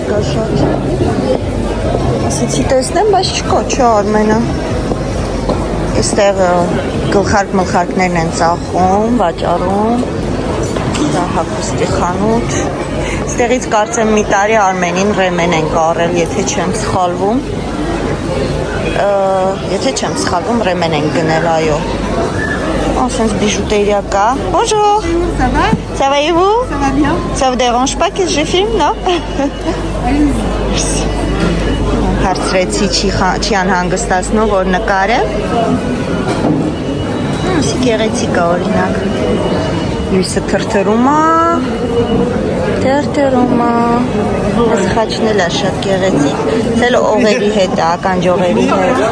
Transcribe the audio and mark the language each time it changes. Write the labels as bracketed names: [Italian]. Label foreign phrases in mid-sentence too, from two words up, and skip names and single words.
[Armenian] կա շատ։ Ասեցի տեսնեմ, բայց չկա, չէ Արմենը։ Այստեղ գլխարկ-մլխարկներն են ծախում, վաճառում։ Դա հագուստի խանութ։ Այստեղից կարծեմ մի տարի Արմենին ռեմեն են կարել, եթե չեմ սխալվում։ Եթե չեմ սխալվում, ռեմեն են գնել, այո։ Ասենց բիժուտերիա կա։ Bonjour. [French] Ça va? Ça va et vous? Ça va bien. Ça vous dérange pas que je filme, non? [Armenian] Հարցրեցի չի անհանգստացնու, որ նկարը։ Ասի գեղեցիկ է օրինակ։ Լույսը թրթրում է։ Այս խաչն էլ է շատ գեղեցիկ։ Ցել օղերի հետ, ականջողերի հետ։